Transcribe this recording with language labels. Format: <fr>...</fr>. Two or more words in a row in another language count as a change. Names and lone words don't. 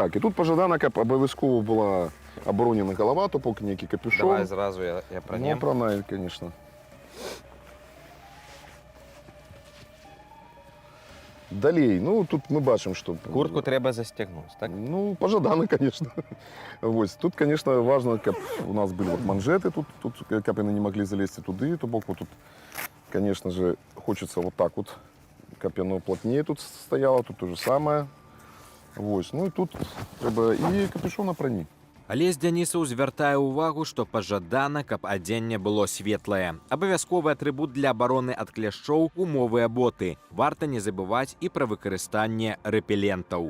<be>І тут пажадана, каб абавязкова была абаронена галава, то бок нейкі капюшон. Давай зразу я пранем. Пранай, конечно. Далей, тут мы бачым, што... Куртку трэба застягнуць, так? Пажадана,</be> <ru>конечно. Тут, конечно, важно,</ru> <be>каб у нас былі манжеты, тут, каб яны не маглі залезці туды, то бок тут,</be> <ru>конечно же, хочется вот так вот, каб яно плотнее тут стояло, тут то же самое.</ru> <be>І тут трэба і капюшон апрані. Алесь Дзянісаў звяртае ўвагу, што пажадана, каб адзенне было светлае. Абавязковы атрыбут для абароны ад кляшчоў – гумовыя боты. Варта не забываць і пра выкарыстанне рэпелентаў.</be>